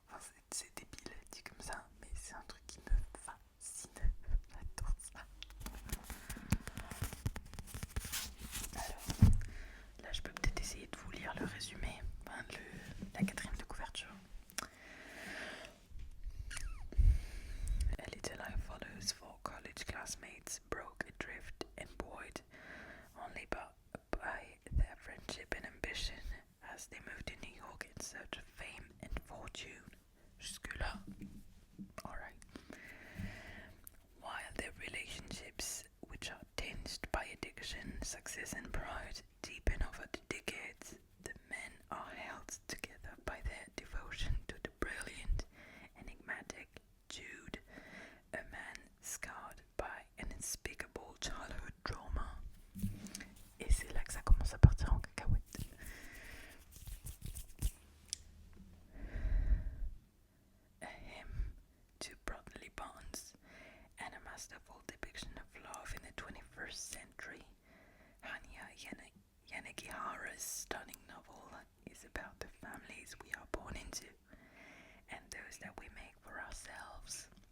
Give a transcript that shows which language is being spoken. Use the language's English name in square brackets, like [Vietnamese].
[French] Enfin, c'est débile dit comme ça, mais c'est un truc qui me fascine. J'adore ça. Alors, là, je peux peut-être essayer de vous lire le résumé, enfin, la quatrième de couverture. [English] A Little Life follows four college classmates broke adrift and buoyed only by their friendship and ambition as they move to New York in search of fame and fortune. [French] Jusque-là, [English] alright. While their relationships, which are tinged by addiction, success and pride, deepen over the decades, the men are held together by their devotion to the brilliant, enigmatic Jude, a man scarred by an unspeakable childhood trauma. [French] Et c'est là que ça commence à partir en cacahuète. [English] A hymn to brotherly bonds and a masterful depiction of love in the 21st century, Hanya Yanagihara's stunning novel is about the families we are born into and those that we make for ourselves.